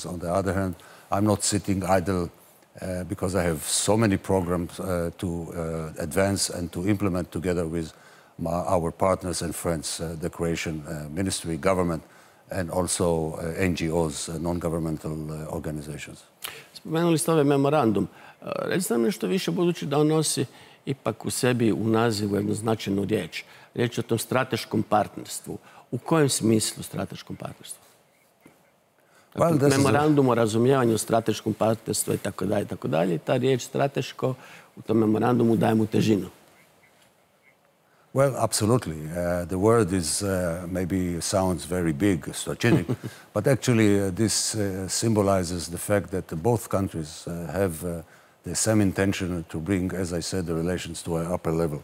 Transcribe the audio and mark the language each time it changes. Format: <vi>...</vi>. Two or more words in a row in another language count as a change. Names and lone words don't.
<en>On the other hand, I'm not sitting idle because I have so many programs to advance and to implement together with our partners and friends, the Croatian ministry, government, and also NGOs, non-governmental organizations.</en> <hr>Spomenuli ste ovaj memorandum. Recite nam nešto više, budući da on nosi ipak u sebi, u nazivu, jednu značajnu riječ. Riječ je o tom strateškom partnerstvu. U kojem smislu strateškom partnerstvu? Memorandum o razumijevanju strateškom partnerstvu i tako dalje. I ta riječ strateško u tom memorandumu daje mu težinu.</hr> <en>Well, absolutely. The word maybe sounds very big, strategic, but actually this symbolizes the fact that both countries have the same intention to bring, as I said, the relations to an upper level.</en>